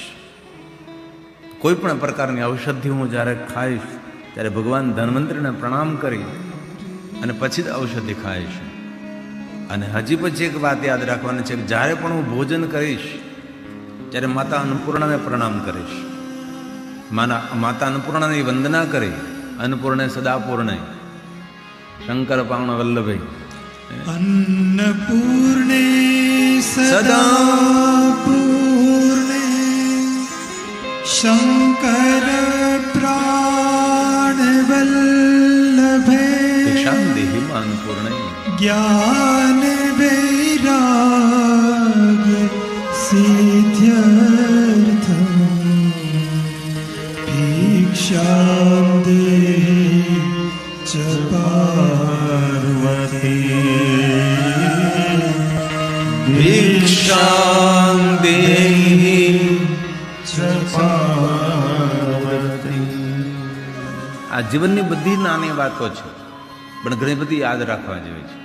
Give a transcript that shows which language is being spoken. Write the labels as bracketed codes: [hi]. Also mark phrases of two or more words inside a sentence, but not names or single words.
[gu] કોઈ પણ પ્રકારની ઔષધિ હું જ્યારે ખાઈશ ત્યારે ભગવાન ધન્વંતરીને પ્રણામ કરી અને પછી જ ઔષધિ ખાઈશ. અને હજી પછી એક વાત યાદ રાખવાની છે કે જ્યારે પણ હું ભોજન કરીશ ત્યારે માતા અન્નપૂર્ણાને પ્રણામ કરીશ. માતા અન્નપૂર્ણાની વંદના કરી, [sa] અન્નપૂર્ણે સદાપૂર્ણે શંકર પાવન વલ્લભે अन्नपूर्णे सदापूर्णे शंकर प्राणवल्लभे शांति अन्नपूर्णे ज्ञान वैराग्य सिद्ध्यर्थम भिक्षां देहि च ભિક્ષાં દેહિ ચ પાર્વતી. [gu] આ જીવનની બધી નાની વાતો છે પણ ઘણી બધી યાદ રાખવા જેવી છે.